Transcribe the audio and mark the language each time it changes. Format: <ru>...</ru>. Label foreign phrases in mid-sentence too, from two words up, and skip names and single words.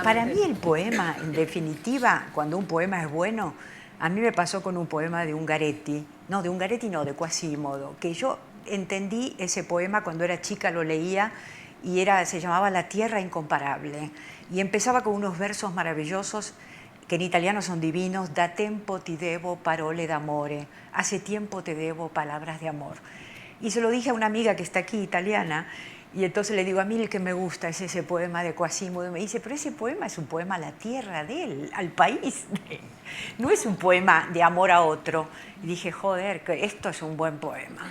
<es>Para mí el poema, en definitiva, cuando un poema es bueno, a mí me pasó con un poema de Ungaretti, de Quasimodo, que yo entendí ese poema cuando era chica, lo leía y se llamaba La tierra incomparable y empezaba con unos versos maravillosos que en italiano son divinos.</es> <it>Da tempo ti devo parole d'amore,</it> <es>hace tiempo te debo palabras de amor. Y se lo dije a una amiga que está aquí, italiana, y entonces le digo, a mí el que me gusta es ese poema de Quasimodo. Y me dice, pero ese poema es un poema a la tierra de él, al país de él. No es un poema de amor a otro. Y dije, joder, que esto es un buen poema.</es>